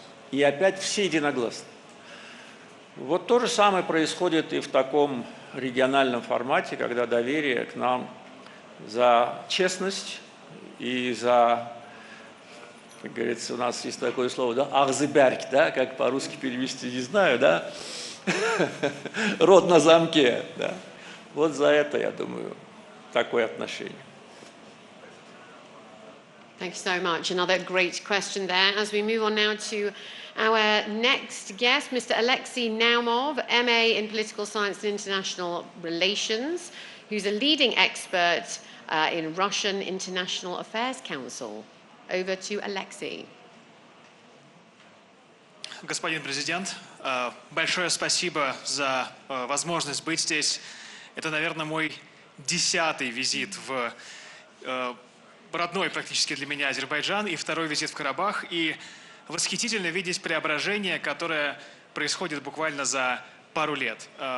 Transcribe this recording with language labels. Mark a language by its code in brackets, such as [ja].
[ru] И опять все единогласно. Вот то же самое происходит и в таком региональном формате, когда доверие к нам за честность и за, как говорится, у нас есть такое слово, да, ахзыберг, да, как по-русски перевести, не знаю, да, рот на замке, да. Вот за это, я думаю, такое отношение. [en] Thank you so much. Another great question there. As we move on now to our next guest, Mr. Alexei Naumov, MA in Political Science and International Relations, who's a leading expert in Russian International Affairs Council. Over to Alexei. [ru] Господин президент, большое спасибо за возможность быть здесь. Это, наверное, мой 10-й визит в родной практически для меня Азербайджан и 2-й визит в Карабах. И восхитительно видеть преображение, которое происходит буквально за пару лет.